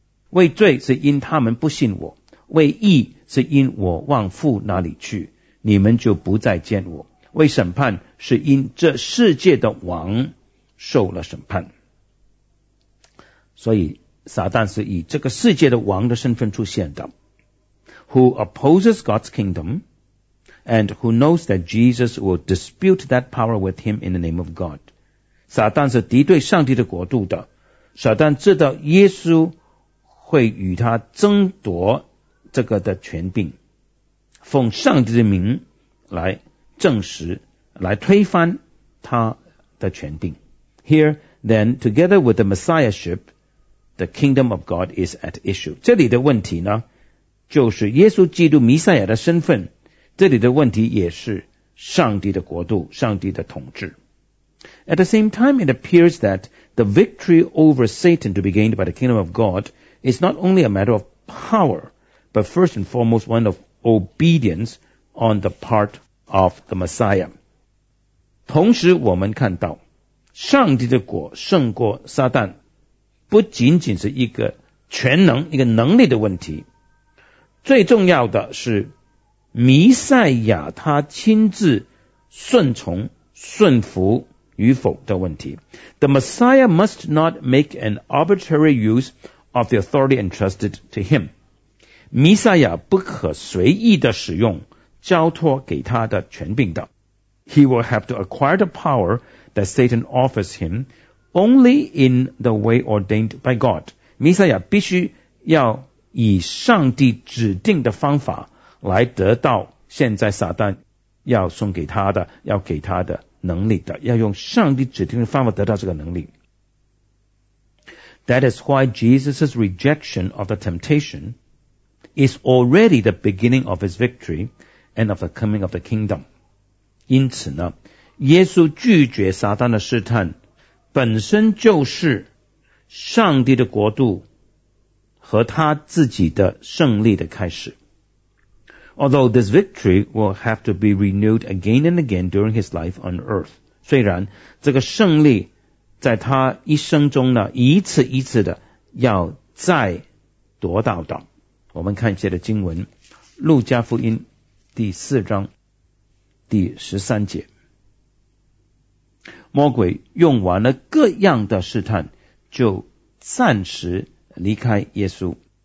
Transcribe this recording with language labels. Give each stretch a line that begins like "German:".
Chinese: 为罪是因他们不信我，为义是因我往父那里去，你们就不再见我。为审判是因这世界的王受了审判。所以撒旦是以这个世界的王的身份出现的。
English: Who opposes God's kingdom and who knows that Jesus will dispute that power with him in the name of God.
Chinese: 撒旦是敌对上帝的国度的，撒旦知道耶稣会与他争夺这个的权柄，奉上帝的名来证实，来推翻他的权柄。
English: Here then, together with the messiahship, the kingdom of God is at issue.
Chinese: 这里的问题呢，就是耶稣基督弥赛亚的身份，这里的问题也是上帝的国度，上帝的统治。
English: At the same time, it appears that the victory over Satan to be gained by the kingdom of God is not only a matter of power, but first and foremost one of obedience on the part of the Messiah.
Chinese: 同时我们看到上帝的国胜过撒旦，不仅仅是一个全能，一个能力的问题，最重要的是弥赛亚他亲自顺从顺服与否的问题。
English: The Messiah must not make an arbitrary use of the authority entrusted to him.
Chinese: 弥赛亚不可随意的使用交托给他的权柄的。
English: He will have to acquire the power that Satan offers him only in the way ordained by God.
Chinese: 弥赛亚必须要以上帝指定的方法来得到现在撒旦要送给他的，要给他的能力的，要用上帝指定的方法得到这个能力。
English: That is why Jesus' rejection of the temptation is already the beginning of his victory and of the coming of the kingdom.
Chinese: 因此呢，耶稣拒绝撒旦的试探本身就是上帝的国度和他自己的胜利的开始。
English: Although this victory will have to be renewed again and again during his life on earth.
Chinese: 虽然这个胜利在他一生中呢，一次一次的要再夺到的。我们看一些的经文，路加福音第四章第十三节，魔鬼用完了各样的试探，就暂时离开耶稣。